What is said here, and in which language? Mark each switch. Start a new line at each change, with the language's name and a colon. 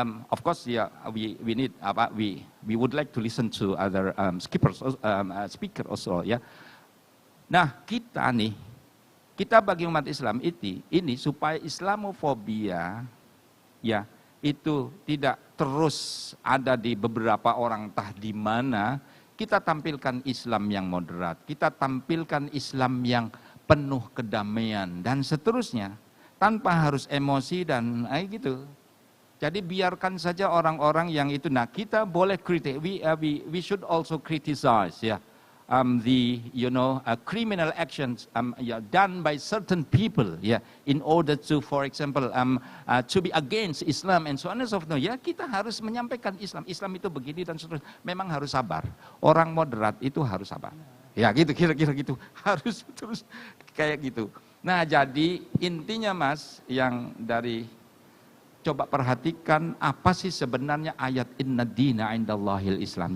English: Of course, yeah, we need we would like to listen to other speaker also, ya.
Indonesian: Nah, kita bagi umat Islam ini supaya Islamofobia, ya, itu tidak terus ada di beberapa orang entah di mana. Kita tampilkan Islam yang moderat, kita tampilkan Islam yang penuh kedamaian dan seterusnya, tanpa harus emosi dan gitu. Jadi biarkan saja orang-orang yang itu. Nah kita boleh kritik.
English: We should also criticize, ya, the criminal actions done by certain people, ya, in order to, for example, to be against Islam and so on and so forth.
Indonesian: Ya kita harus menyampaikan Islam itu begini dan seterusnya. Memang harus sabar. Orang moderat itu harus sabar. Ya gitu, kira-kira gitu. Harus terus kayak gitu. Nah jadi intinya Mas, yang dari coba perhatikan apa sih sebenarnya ayat
Arabic: inna dina indallahil Islam.